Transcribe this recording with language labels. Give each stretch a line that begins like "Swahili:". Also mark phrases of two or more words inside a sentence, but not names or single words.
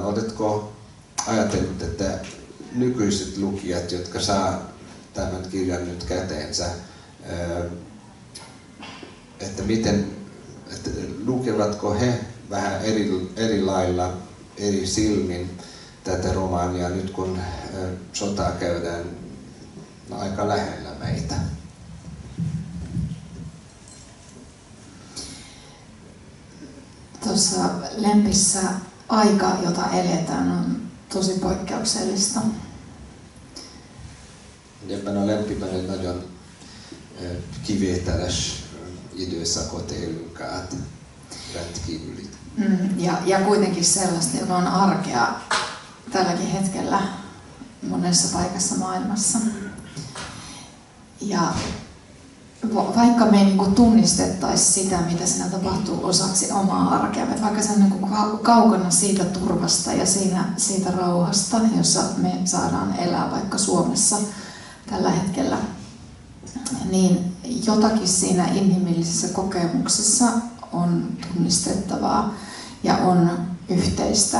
Finnish: Oletko ajatellut, että nykyiset lukijat, jotka saa tämän kirjan nyt käteensä, että lukevatko he vähän eri lailla, eri silmin tätä romaania nyt kun sotaa käydään aika lähellä meitä? Tuossa Lempissä aika, jota eletään, on tosi poikkeuksellista.
Hungarian: Ebben a Lempiben egy nagyon kivételes időszakot élünk át, rendkívüli.
Finnish: Ja kuitenkin sellaista, joka on arkea tälläkin hetkellä monessa paikassa maailmassa. Ja vaikka me ei niinku tunnistettaisi sitä, mitä siinä tapahtuu osaksi omaa arkea, vaikka se on niinku kaukana siitä turvasta ja siitä rauhasta, jossa me saadaan elää vaikka Suomessa tällä hetkellä, niin jotakin siinä inhimillisessä kokemuksessa on tunnistettavaa ja on yhteistä.